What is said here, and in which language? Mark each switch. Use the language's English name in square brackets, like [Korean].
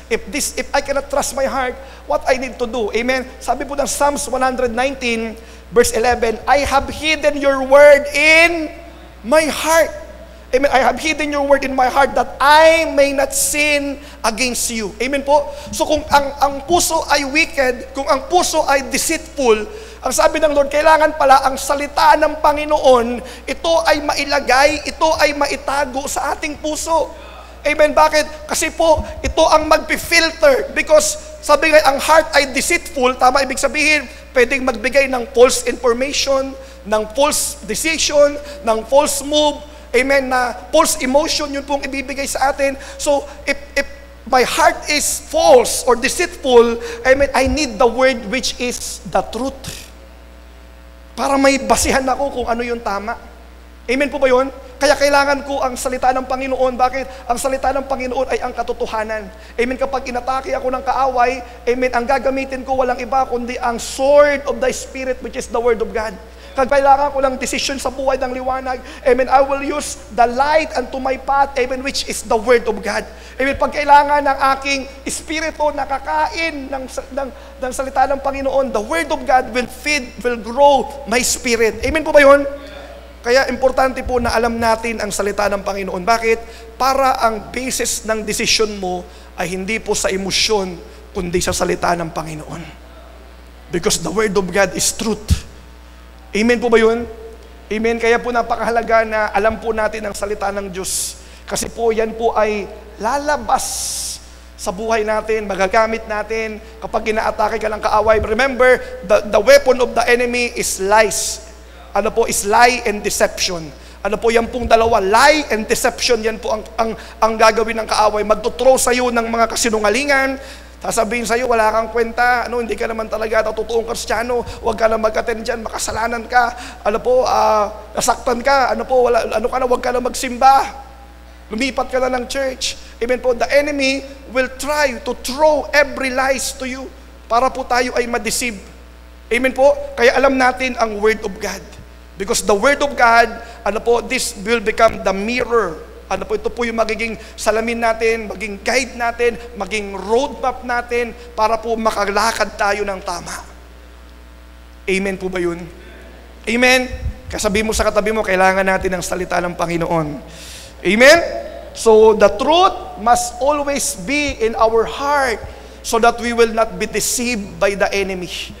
[English] If I cannot trust my heart, what I need to do? Amen? [Filipino] Sabi po ng [English] Psalms 119, verse 11, I have hidden your word in my heart. Amen. I have hidden your word in my heart that I may not sin against you. [Filipino] Amen po. So kung ang puso ay wicked, kung ang puso ay deceitful, ang sabi ng Lord, kailangan pala ang salita ng Panginoon, ito ay mailagay, ito ay maitago sa ating puso. Amen. Bakit? Kasi po, ito ang magpi-filter. Because sabi nga, ang heart ay deceitful, tama ibig sabihin, pwedeng magbigay ng false information, ng false decision, ng false move, amen, na false emotion, yun pong ibibigay sa atin. [English] So, if my heart is false or deceitful, amen, I need the word which is the truth. [Filipino] Para may basihan ako kung ano yung tama. Amen po ba yun? Kaya kailangan ko ang salita ng Panginoon. Bakit? Ang salita ng Panginoon ay ang katotohanan. Amen. Kapag inatake ako ng kaaway, amen, ang gagamitin ko walang iba kundi ang [English] sword of the Spirit, which is the Word of God. [Filipino] Kailangan ko ng decision sa buhay ng liwanag, [English] amen, I will use the light unto my path, amen, which is the Word of God. [Filipino] Amen, pag kailangan ng aking espiritu nakakain ng salita ng Panginoon, [English] the Word of God will feed, will grow my spirit. [Filipino] Amen po ba yun? Kaya importante po na alam natin ang salita ng Panginoon. Bakit? Para ang basis ng desisyon mo ay hindi po sa emosyon, kundi sa salita ng Panginoon. [English] Because the Word of God is truth. [Filipino] Amen po ba yun? Amen. Kaya po napakahalaga na alam po natin ang salita ng Diyos. Kasi po yan po ay lalabas sa buhay natin, magagamit natin kapag inaatake ka ng kaaway. [English] Remember, the weapon of the enemy is lies. [Filipino] Ano po, [English] is lie and deception. [Filipino] Ano po, yan pong dalawa, lie and deception, yan po ang gagawin ng kaaway. Magtuthrow sa iyo ng mga kasinungalingan, sasabihin sa iyo, wala kang kwenta, hindi ka naman talaga totoong Kristiyano, huwag ka na mag-attend dyan, makasalanan ka, nasaktan ka, huwag ka na magsimba, lumipat ka na ng church. [English] Amen po, the enemy will try to throw every lies to you [Filipino] para po tayo ay ma-deceive. Amen po, kaya alam natin ang Word of God. [English] Because the Word of God, this will become the mirror. [Filipino] Ito po yung magiging salamin natin, maging guide natin, maging roadmap natin para po makalakad tayo ng tama. Amen po ba yun? Amen? Kasabi mo sa katabi mo, kailangan natin ang salita ng Panginoon. Amen? [English] So, the truth must always be in our heart so that we will not be deceived by the enemy.